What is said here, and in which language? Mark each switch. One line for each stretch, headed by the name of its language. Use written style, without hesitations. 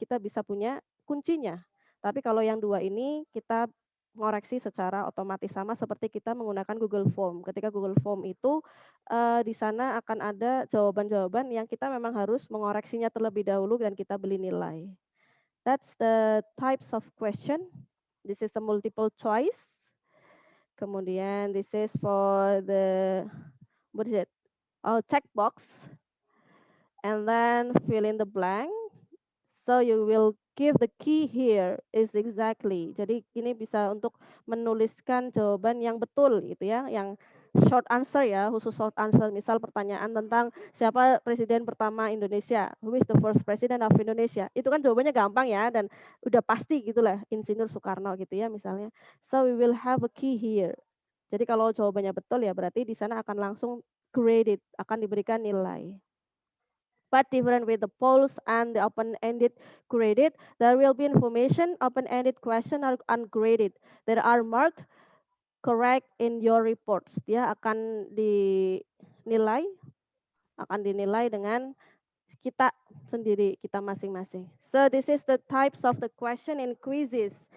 Indonesian: Kita bisa punya kuncinya. Tapi kalau yang 2 ini kita mengoreksi secara otomatis, sama seperti kita menggunakan Google Form. Ketika Google Form itu di sana akan ada jawaban-jawaban yang kita memang harus mengoreksinya terlebih dahulu dan kita beli nilai.
English: That's the types of question. This is a multiple choice. Kemudian this is for the, what is it? Oh, checkbox. And then fill in the blank. So you will give the key here is exactly.
Indonesian: Jadi ini bisa untuk menuliskan jawaban yang betul gitu ya, yang short answer ya, khusus short answer. Misal pertanyaan tentang siapa presiden pertama Indonesia,
English: who is the first president of Indonesia.
Indonesian: Itu kan jawabannya gampang ya dan udah pasti gitulah, Insinyur Soekarno gitu ya misalnya.
English: So we will have a key here.
Indonesian: Jadi kalau jawabannya betul ya berarti di sana akan langsung graded, akan diberikan nilai.
English: But different with the polls and the open-ended graded, there will be information. Open-ended question are ungraded. There are marked correct in your reports.
Indonesian: Dia akan dinilai dengan kita sendiri, kita masing-masing.
English: So this is the types of the question in quizzes.